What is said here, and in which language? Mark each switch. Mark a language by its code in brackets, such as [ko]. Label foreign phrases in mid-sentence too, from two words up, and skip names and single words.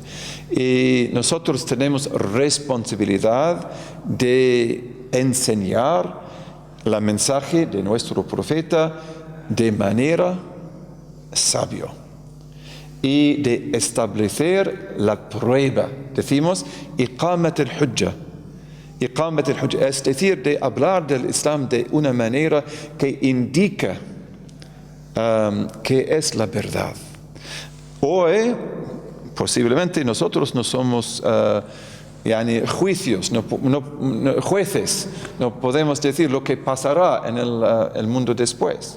[es] Y nosotros tenemos responsabilidad de enseñar el mensaje de nuestro profeta de manera sabia y de establecer la prueba. Decimos, [ar] إقامة الحجة. إقامة الحجة, [es] es decir, de hablar del Islam de una manera que indica que es la verdad. Hoy, posiblemente nosotros no somos juicios, jueces, no podemos decir lo que pasará en el mundo después.